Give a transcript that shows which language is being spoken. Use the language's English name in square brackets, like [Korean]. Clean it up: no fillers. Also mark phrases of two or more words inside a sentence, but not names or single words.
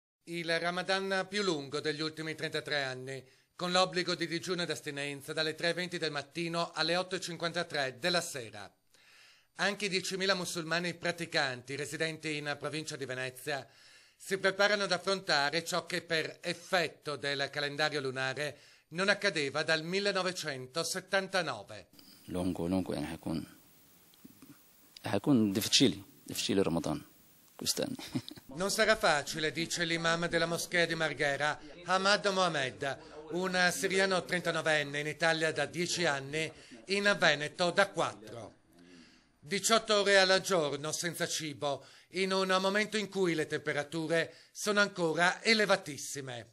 [Italian] il Ramadan più lungo degli ultimi 33 anni, con l'obbligo di digiuno ed astinenza dalle 3:20 del mattino alle 8:53 della sera. Anche i 10.000 musulmani praticanti residenti in provincia di Venezia si preparano ad affrontare ciò che per effetto del calendario lunare non accadeva dal 1979. [Arabic] لونجو يعني هيكون [Italian] difficile رمضان quest'anno. Non sarà facile, dice l'imam della moschea di Marghera, Ahmad Mohamed, un siriano 39enne in Italia da 10 anni, in Veneto da 4. 18 ore al giorno senza cibo, in un momento in cui le temperature sono ancora elevatissime.